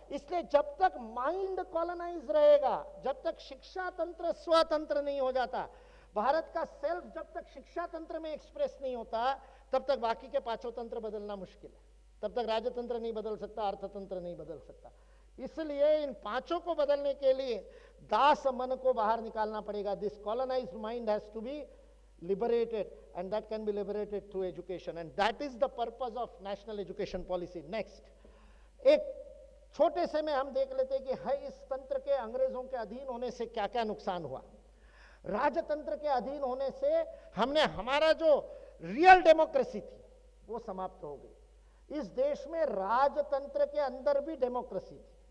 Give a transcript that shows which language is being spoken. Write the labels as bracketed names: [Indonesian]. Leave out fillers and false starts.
[Hindi] इसलिए जब तक माइंड कॉलोनाइज रहेगा, जब तक शिक्षा तंत्र स्वतंत्र नहीं हो जाता, भारत का सेल्फ जब तक शिक्षा तंत्र में एक्सप्रेस नहीं होता, तब तक बाकी के पांचों तंत्र बदलना मुश्किल है। तब तक राजतंत्र नहीं बदल सकता, अर्थतंत्र नहीं बदल सकता। इसलिए इन पांचों को बदलने के लिए दास मन को बाहर निकालना पड़ेगा। [English] This colonised mind has to be liberated and that can be liberated through education and that is the purpose of national education policy. [Hindi] Next, एक छोटे से में हम देख लेते कि है इस तंत्र के अंग्रेजों के अधीन होने से क्या क्या नुकसान हुआ। राजतंत्र के अधीन होने से हमने हमारा जो रियल डेमोक्रेसी थी वो समाप्त हो गई। इस देश में राजतंत्र के अंदर भी डेमोक्रेसी थी।